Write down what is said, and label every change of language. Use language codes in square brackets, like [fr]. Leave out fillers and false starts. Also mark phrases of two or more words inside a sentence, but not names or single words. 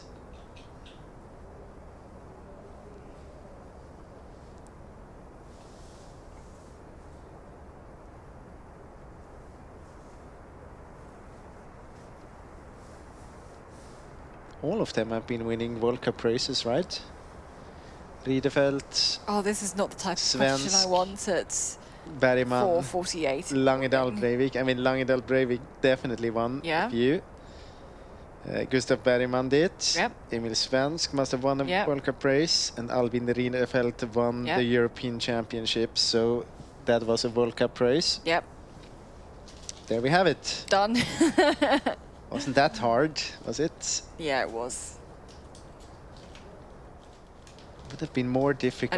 [en] All of them have been winning World Cup races, right? Riedefeld, Oh, this is not the type of question I Svensk, wanted. Bergman, 4:48. Langedal Breivik. I mean, Langedal Breivik definitely won Yeah. a few. Gustav Bergman did. Yep. Emil Svensk must have won a Yep. World Cup race. And Albin Riedefeld won Yep. the European Championship. So that was a World Cup race. Yep. There we have it. Done. Wasn't that hard, was it? Yeah, it was. Would have been more difficult